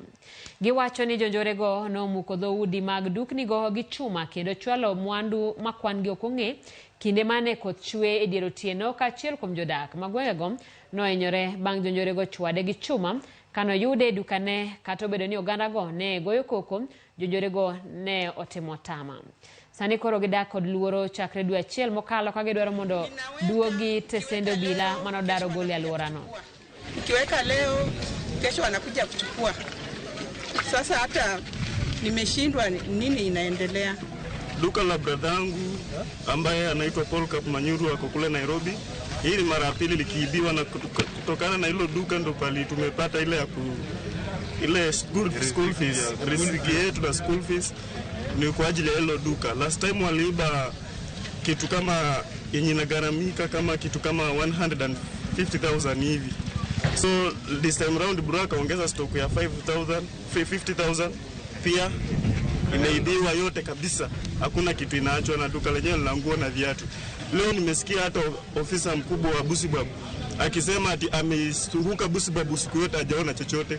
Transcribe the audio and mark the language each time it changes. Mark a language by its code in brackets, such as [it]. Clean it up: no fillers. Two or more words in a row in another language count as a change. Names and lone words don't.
[luo] Giwacho ni jonjore go nomuko dhoudi mag dukni go gi chuma kendo chwalo mwandu ma kwan gi ok ong'e kinde mane koth chwe e dier otieno kaachiel kuom jodak ma gwengego nohinyore bang' jonjore go chwade gi chuma kano yude dukane kata obedo ni oganda go ne goyo koko, jonjore go ne otimo tama. Sani koro gidak kod luoro chakre dwe achiel mokalo ka gidwaro mondo duogi tesendo bila manodaro goli aluorano. [sw] Ukiweka leo kesho wanakuja kuchukua. Sasa hata nimeshindwa nini inaendelea. Duka la bradangu ambaye anaitwa Paul Kapmanyuru ako kule Nairobi. Hii ni mara ya pili likiibiwa, na kutokana na hilo duka ndo pali tumepata ile ya ile [en] school fees, [sw] riziki yetu na [en] school fees [sw] ni kwa ajili ya hilo duka. [en] Last time [sw] waliiba kitu kama yenye inagharamika kama kitu kama 150,000 hivi. [en] So this time round bro [sw] akaongeza stock ya 50,000 pia imeibiwa yote kabisa. Hakuna kitu inaachwa na duka lenyewe la nguo na viatu. Leo nimesikia hata ofisa mkubwa wa Busibwabo akisema ati amezunguka Busibwabo usiku yote hajaona chochote.